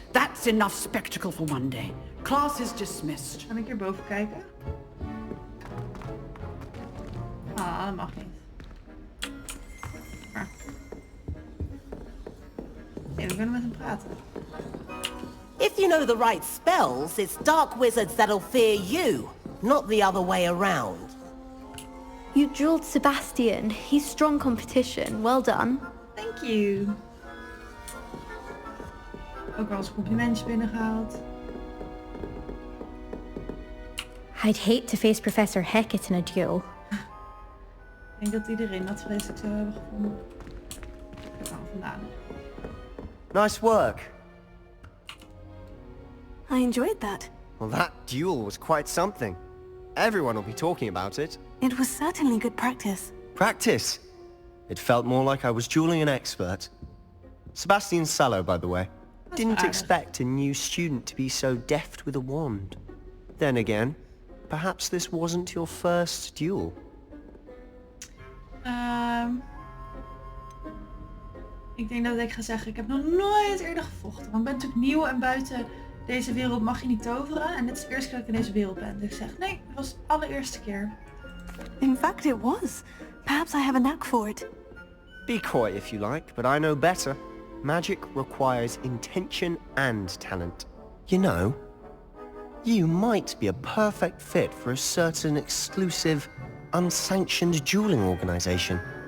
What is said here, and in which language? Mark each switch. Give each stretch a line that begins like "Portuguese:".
English: That's enough spectacle for one day. Class is dismissed.
Dutch: Kan ik hierboven kijken? Ah, dat mag niet. Maar. Nee, we kunnen met hem praten.
English: If you know the right spells, it's dark wizards that'll fear you, not the other way around. You drilled Sebastian. He's strong competition. Well done. Thank you.
Dutch: Ook wel eens complimentjes binnengehaald.
English: I'd hate to face Professor Hecat in a duel.
Dutch: Ik denk dat iedereen dat vreselijk zou hebben gevonden. Kijk maar vandaan.
English: Nice work. I enjoyed that. Well, that duel was quite something. Everyone will be talking about it. It was certainly good practice. Practice? It felt more like I was dueling an expert. Sebastian Sallow, by the way. Didn't expect a new student to be so deft with a wand. Then again, perhaps this wasn't your first duel.
Dutch: Ik denk dat ik ga zeggen, ik heb nog nooit eerder gevochten. Want ik ben natuurlijk nieuw en buiten deze wereld mag je niet toveren. En dit is de eerste keer dat ik in deze wereld ben. Dus ik zeg, nee, het was de allereerste keer.
English: In fact, it was. Perhaps I have a knack for it. Be coy if you like, but I know better. Magic requires intention and talent. You know, you might be a perfect fit for a certain exclusive, unsanctioned dueling organization.